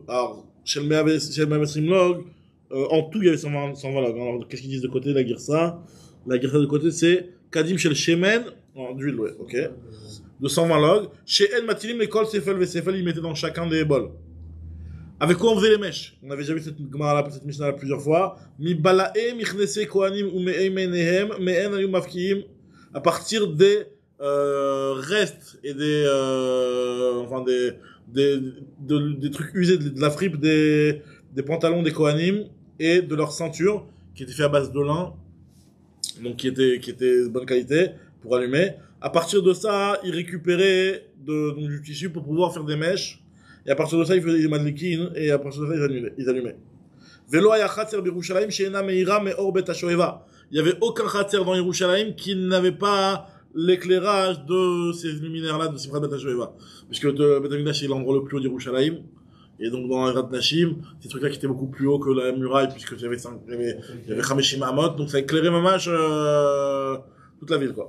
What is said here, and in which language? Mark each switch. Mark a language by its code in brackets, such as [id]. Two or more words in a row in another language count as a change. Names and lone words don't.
[fr] Alors, [he] של מאה ועשרים לוג, [fr] en tout il y avait 120 logs. Alors qu'est-ce qu'ils disent de côté, la Girsa? La Girsa de côté c'est [he] כדים של שמן, [fr] d'huile, ouais, ok. De 120 logs. Chez En Matilim, l'école [he] ספל וספל, [fr] ils mettaient dans chacun des bols. Avec quoi on faisait les mèches? On avait déjà vu cette Mishnah plusieurs fois. [he] מבלאי מכנסי כהנים ומהמייניהם מהן היו מפקיעין. [fr] À partir des restes et des trucs usés, de la fripe des pantalons des kohanim et de leur ceinture qui était fait à base de lin, donc qui était de bonne qualité pour allumer. À partir de ça, ils récupéraient donc, du tissu pour pouvoir faire des mèches. Et à partir de ça, ils faisaient des madlikin, et à partir de ça, ils allumaient. [he] ולא היה חצר בירושלים שאינה מאירה מאור בית השואבה. [fr] Il y avait aucun chatzer dans Yerushalayim qui n'avait pas l'éclairage de ces luminaires-là de [he] שמחת בית השואבה. [fr] Puisque le Bet Amikdash est l'endroit le plus haut d'Yerushalayim. Et donc, dans la Nashim, ces trucs-là qui étaient beaucoup plus hauts que la muraille, puisque il y avait 5 Amot, donc ça éclairait mamash, toute la ville, quoi.